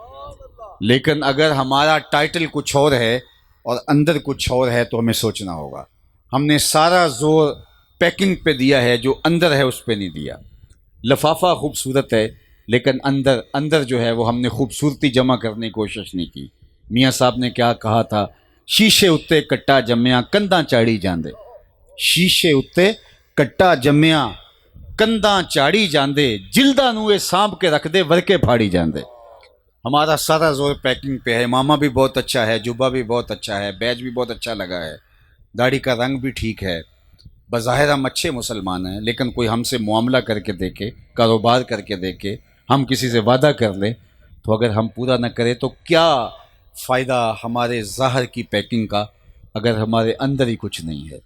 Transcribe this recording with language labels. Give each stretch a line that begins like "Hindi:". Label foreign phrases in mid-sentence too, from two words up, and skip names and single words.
Urdu: لیکن اگر ہمارا ٹائٹل کچھ اور ہے اور اندر کچھ اور ہے تو ہمیں سوچنا ہوگا۔ ہم نے سارا زور پیکنگ پہ دیا ہے، جو اندر ہے اس پہ نہیں دیا۔ لفافہ خوبصورت ہے لیکن اندر جو ہے وہ ہم نے خوبصورتی جمع کرنے کی کوشش نہیں کی۔ میاں صاحب نے کیا کہا تھا؟
Punjabi: شیشے اتے کٹا جمیا کنداں چاڑی جاندے، شیشے اتے کٹا جمیا کنداں چاڑی جاندے، جلداں نوے سانپ کے رکھ دے ورکے پھاڑی جاندے۔
Urdu: ہمارا سارا زور پیکنگ پہ ہے۔ ماما بھی بہت اچھا ہے، جبہ بھی بہت اچھا ہے، بیج بھی بہت اچھا لگا ہے، داڑھی کا رنگ بھی ٹھیک ہے، بظاہر ہم اچھے مسلمان ہیں، لیکن کوئی ہم سے معاملہ کر کے دیکھے، کاروبار کر کے دیکھے، ہم کسی سے وعدہ کر لیں تو اگر ہم پورا نہ کریں تو کیا فائدہ ہمارے ظاہر کی پیکنگ کا اگر ہمارے اندر ہی کچھ نہیں ہے۔